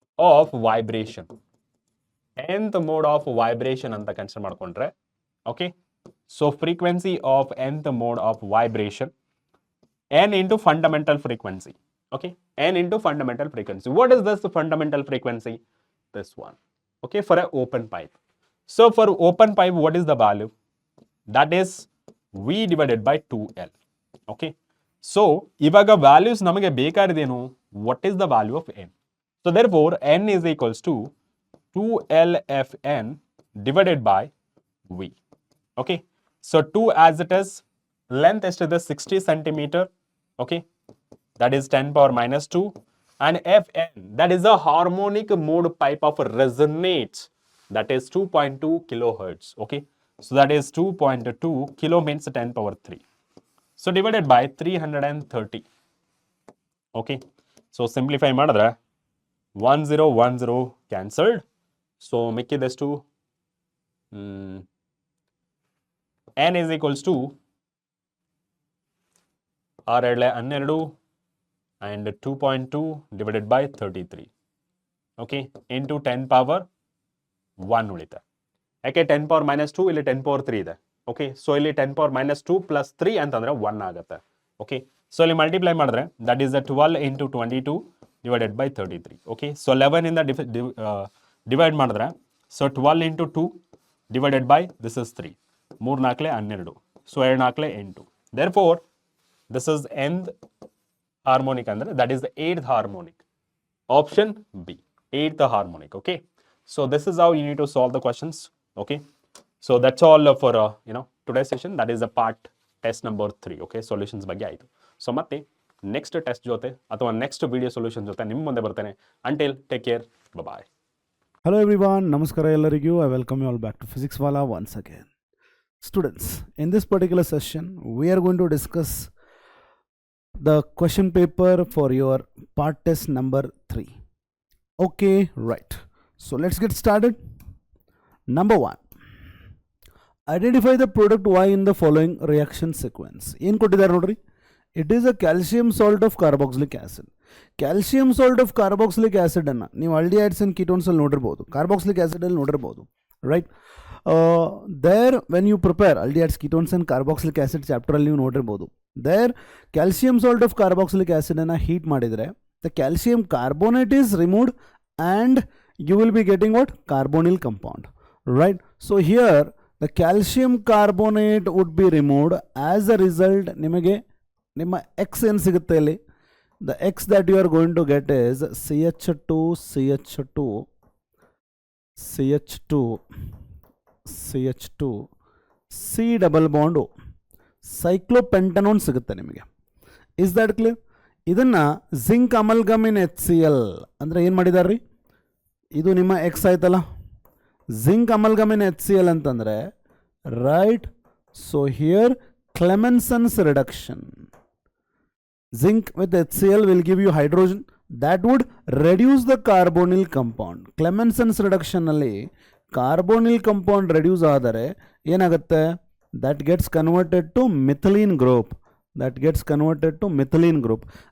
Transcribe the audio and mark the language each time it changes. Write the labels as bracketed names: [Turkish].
[English] Of vibration. nth mode of vibration [Kannada] ಅಂತ consider ಮಾಡ್ಕೊಂಡ್ರೆ, [English] Okay, so frequency of nth mode of vibration, n into fundamental frequency. Okay, n into fundamental frequency. What is this fundamental frequency? This one. Okay, for an open pipe. So for open pipe, what is the value? That is V divided by 2L. Okay, so [Kannada] ಇವಾಗ values ನಮಗೆ ಬೇಕಾಗಿದೇನು? [English] What is the value of n? So therefore n is equals to 2LFN divided by V. Okay, so 2 as it is, length [Kannada] ಎಷ್ಟಿದೆ? [English] 60 centimeter. Okay, that is 10 power minus 2, and Fn, that is a harmonic mode pipe of resonates, that is 2.2 kilohertz. Okay, so that is 2.2 kilo means 10 power 3, so divided by 330. Okay, so simplify ಮಾಡಿದ್ರೆ 1010 cancelled, so [Kannada] ಮಿಕ್ಕಿದಷ್ಟು [English] n is equals to 6 12 and 2.2 divided by 33. Okay, into 10 power 1 [Kannada] ಉಳಿತೆ. ಯಾಕೆ 10 power minus 2 ಇಲ್ಲಿ 10 power 3 ಇದೆ. Okay, so ಇಲ್ಲಿ 10 power minus 2 plus 3 ಅಂತಂದ್ರೆ 1 ಆಗುತ್ತೆ. [English] Okay, so ಇಲ್ಲಿ multiply ಮಾಡಿದ್ರೆ that is 12 into 22 divided by 33. Okay, so 11 ಇಂದ divide ಮಾಡಿದ್ರೆ, so 12 into 2 divided by this is 3. 3 4 12, so 2 4 8. Therefore this is nth harmonic, andre that is the 8th harmonic. Option B, 8th harmonic. Okay, so this is how you need to solve the questions. Okay, so that's all for today's session. That is the part test number 3. [Kannada] Okay, solutions ಬಗ್ಗೆ ಆಯಿತು. So ಮತ್ತೆ next test ಜೊತೆ ಅಥವಾ [English] next video solution [Kannada] ಜೊತೆ ನಿಮ್ಮ ಮುಂದೆ ಬರ್ತೇನೆ. [English] Until, take care, bye bye. Hello everyone, namaskara ellarigu. I welcome you all back to Physics Wala once again. Students, in this particular session we are going to discuss the question paper for your part test number 3. Okay, right. So let's get started. Number 1. Identify the product Y in the following reaction sequence. [Kannada] ಏನು ಕೊಟ್ಟಿದ್ದಾರೆ ನೋಡ್ರಿ? [English] It is a calcium salt of carboxylic acid. Calcium salt of carboxylic acid ಅನ್ನು ನೀವು aldehydes and ketones [Kannada] ಅಲ್ಲಿ ನೋಡಿರ್ಬೋದು, [English] carboxylic acid ಅಲ್ಲಿ ನೋಡಿರ್ಬೋದು, right? There when you prepare aldehydes, ketones and carboxylic acid chapter [Kannada] ಅಲ್ಲಿ ನೀವು ನೋಡಿರ್ಬೋದು, [English] there calcium salt of carboxylic acid ಅನ್ನು heat ಮಾಡಿದರೆ the calcium carbonate is removed and you will be getting what? Carbonyl compound, right? So here the calcium carbonate would be removed. [Kannada] As a result ನಿಮಗೆ ನಿಮ್ಮ X ಏನು ಸಿಗುತ್ತೆ ಇಲ್ಲಿ? [English] The X that you are going to get is CH2 CH2 CH2 CH2 C double bond O, cyclopentanone [Kannada] ಸಿಗುತ್ತೆ ನಿಮಗೆ. [English] Is that clear? [Kannada] ಇದನ್ನು zinc ಅಮಲ್ಗಮ್ ಇನ್ HCl ಅಂದರೆ ಏನು ಮಾಡಿದಾರ್ರಿ? ಇದು ನಿಮ್ಮ X ಆಯ್ತಲ್ಲ, ಜಿಂಕ್ ಅಮಲ್ಗಮ್ ಇನ್ HCl ಅಂತಂದರೆ right. [English] So here Clemenson's reduction, zinc with HCl will give you hydrogen that would reduce the carbonyl compound. [Kannada] Clemenson's reduction ಅಲ್ಲಿ carbonyl compound reduce ಆದರೆ ಏನಾಗುತ್ತೆ? [English] That gets converted to methylene group. That gets converted to methylene group.